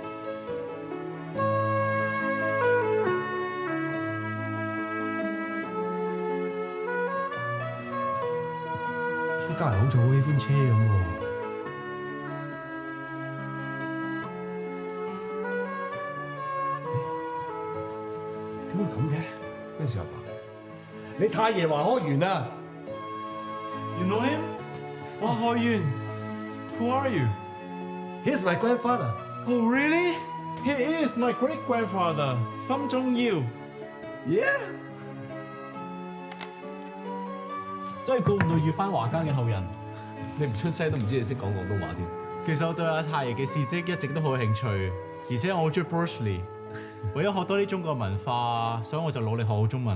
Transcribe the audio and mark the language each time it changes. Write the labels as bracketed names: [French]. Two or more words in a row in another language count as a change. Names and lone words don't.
[Cantonese] 呢家人好似好喜歡車咁喎。點會咁嘅？咩事啊，爸？你太爺華開源啊 [English] You know him? 華開源 Who are you? He's my grandfather. Oh, really? He is my great grandfather. 森中耀 Yeah. [Cantonese] 真係估唔到遇翻華家嘅後人。你唔出聲都唔知你識講廣東話添。其實我對阿太爺嘅事蹟一直都好有興趣，而且我好中意 Bruce Lee。為咗學多啲中國文化，所以我就努力學好中文。